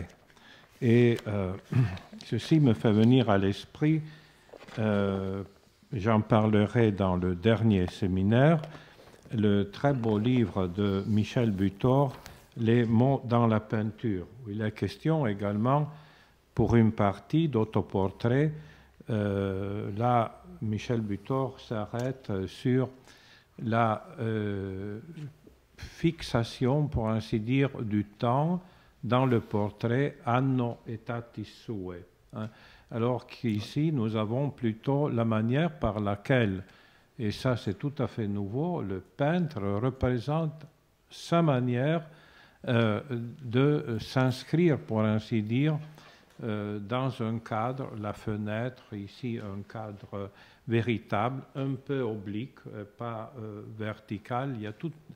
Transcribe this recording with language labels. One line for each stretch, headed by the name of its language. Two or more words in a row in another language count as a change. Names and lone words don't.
French: Et ceci me fait venir à l'esprit, j'en parlerai dans le dernier séminaire, le très beau livre de Michel Butor, Les mots dans la peinture, où il est question également, pour une partie d'autoportrait. Là, Michel Butor s'arrête sur la fixation, pour ainsi dire, du temps dans le portrait
Latin: anno aetatis suae.
French: Alors qu'ici, nous avons plutôt la manière par laquelle, et ça c'est tout à fait nouveau, le peintre représente sa manière de s'inscrire, pour ainsi dire, dans un cadre, la fenêtre, ici un cadre véritable, un peu oblique, pas vertical, il y a tout